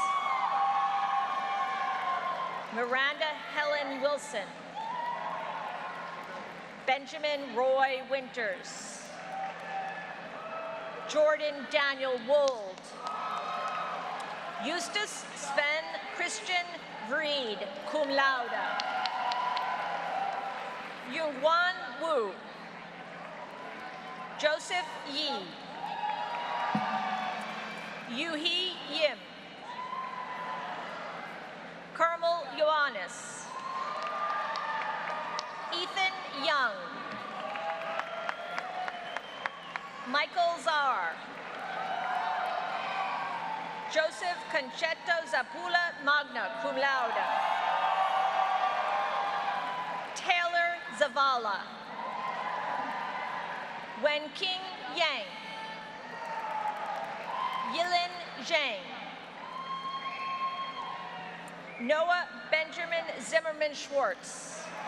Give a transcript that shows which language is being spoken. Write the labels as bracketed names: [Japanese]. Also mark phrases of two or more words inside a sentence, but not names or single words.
[English] Miranda Helen Wilson. Benjamin Roy Winters. Jordan Daniel Wold. Eustace Sven Christian Vreed, [Latin] cum laude. [English] Yungwan Wu. Joseph Yi. Yuhee Yim. Carmel Ioannis. Ethan Young. Michael Czar. Joseph Concetto Zapula, [Latin] magna cum laude. [English] Taylor Zavala. Wen King Yang. Yilin Zhang. Noah Benjamin Zimmerman Schwartz.